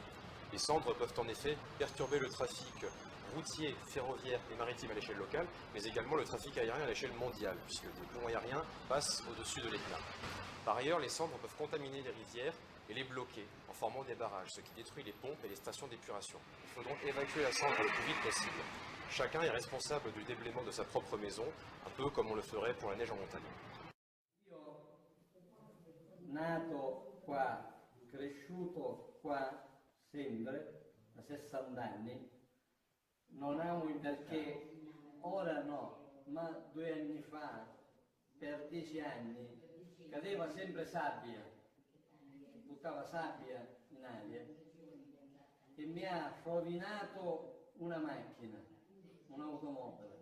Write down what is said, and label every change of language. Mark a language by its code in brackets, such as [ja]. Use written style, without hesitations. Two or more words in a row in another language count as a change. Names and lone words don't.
[fr] Les cendres peuvent en effet perturber le trafic routier, ferroviaire et maritime à l'échelle locale, mais également le trafic aérien à l'échelle mondiale, puisque des ponts aériens passent au-dessus de l'Etna. Par ailleurs, les cendres peuvent contaminer les rivières et les bloquer en formant des barrages, ce qui détruit les pompes et les stations d'épuration. Il faut donc évacuer la cendre le plus vite possible. Chacun est responsable du déblaiement de sa propre maison, un peu comme on le ferait pour la neige en montagne. [it] Nato qua, cresciuto qua sempre, da 60 anni, non amo perché ora no, ma 2 anni fa, per 10 anni, cadeva sempre sabbia, buttava sabbia in aria e mi ha rovinato una macchina, un'automobile.